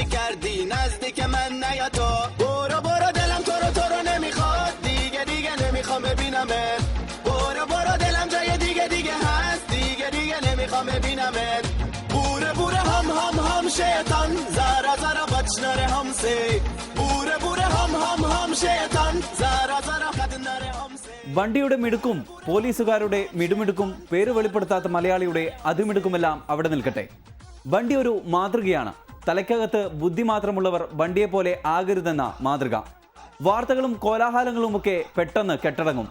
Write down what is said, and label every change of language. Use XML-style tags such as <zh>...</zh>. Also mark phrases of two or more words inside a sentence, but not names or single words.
<fa>کردی نزدیک من نیا تو برو برو دلم تو رو نمیخواد دیگه دیگه نمیخوام ببینمت برو برو دلم جای دیگه هست دیگه نمیخوام ببینمت بوره بوره هم شیطان زارا زارا بچناره همسه بوره بوره هم شیطان زارا زارا خدناره همسه.</fa> <ml>ബണ്ടിയുടെ മിടുക്കും പോലീസുകാരുടെ മിടുമിടുക്കും പേര് വെളിപ്പെടുത്താത്ത മലയാളിയുടെ അതിമിടുക്കുമെല്ലാം അവിടെ നിൽക്കട്ടെ. ബണ്ടി ഒരു മാതൃകയാണ്. തലയ്ക്കകത്ത് ബുദ്ധി മാത്രമുള്ളവർ ബണ്ടിയെ പോലെ ആകരുതെന്ന മാതൃക. വാർത്തകളും കോലാഹലങ്ങളുമൊക്കെ പെട്ടെന്ന് കെട്ടടങ്ങും.</ml>